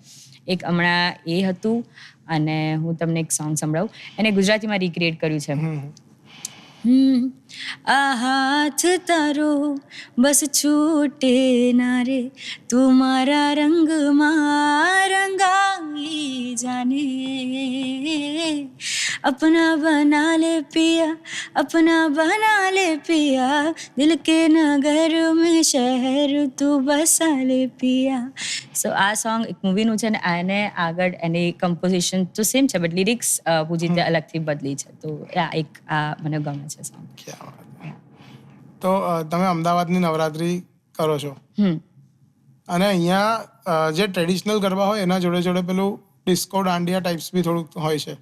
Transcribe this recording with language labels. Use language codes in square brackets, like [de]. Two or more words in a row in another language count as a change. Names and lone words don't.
[gu] એક હમણાં એ હતું, અને હું તમને એક સોંગ સંભળાવું, એને ગુજરાતીમાં રીક્રિએટ કર્યું છે. આ હાથ તારો બસ છૂટે ના રે, તું મારા રંગમાં રંગાઈ જાને, [hi] अपना बना ले पिया, अपना बना ले पिया, दिल के नगर में शहर तू बसा ले पिया. [gu] સો આ સોંગ એક મૂવીનું છે ને આને આગળ એની કમ્પોઝિશન તો સેમ છે, બટ લિરિક્સ પૂજીતે અલગથી બદલી છે. તો એક આ મને ગમે છે સોંગ. તો તમે અમદાવાદની નવરાત્રી કરો છો, અને અહીંયા જે ટ્રેડિશનલ ગરબા હોય એના જોડે જોડે પેલું ડિસ્કો દાંડિયા ટાઈપ્સ બી થોડુંક હોય છે.